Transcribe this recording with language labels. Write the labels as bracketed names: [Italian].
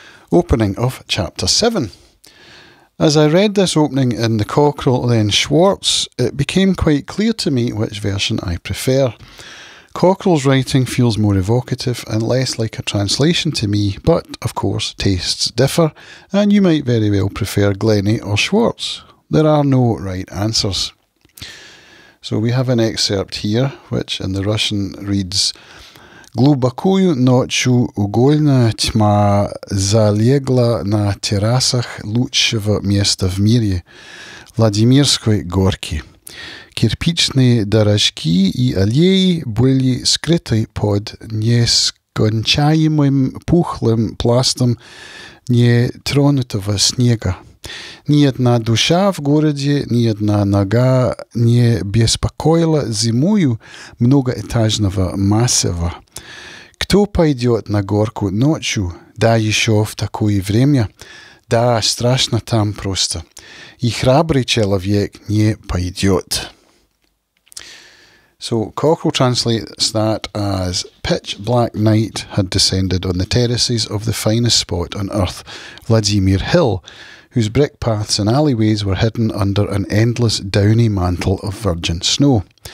[English] Opening of Chapter 7. As I read this opening in the Cockerell, then Schwartz, it became quite clear to me which version I prefer. Cockerell's writing feels more evocative and less like a translation to me, but, of course, tastes differ, and you might very well prefer Glennie or Schwartz. There are no right answers. So we have an excerpt here, which in the Russian reads, [Russian] Глубокую ночью угольная тьма залегла на террасах лучшего места в мире, Владимирской горки. Кирпичные дорожки и аллеи были скрыты под нескончаемым пухлым пластом нетронутого снега. Ни одна душа в городе, ни одна нога не беспокоила зимою многоэтажного массива. Кто пойдет на горку ночью, да еще в такое время? Да, страшно там просто. И храбрый человек не пойдет. [English] So Cockerell translates that as pitch black night had descended on the terraces of the finest spot on earth, Vladimir Hill, whose brick paths and alleyways were hidden under an endless downy mantle of virgin snow.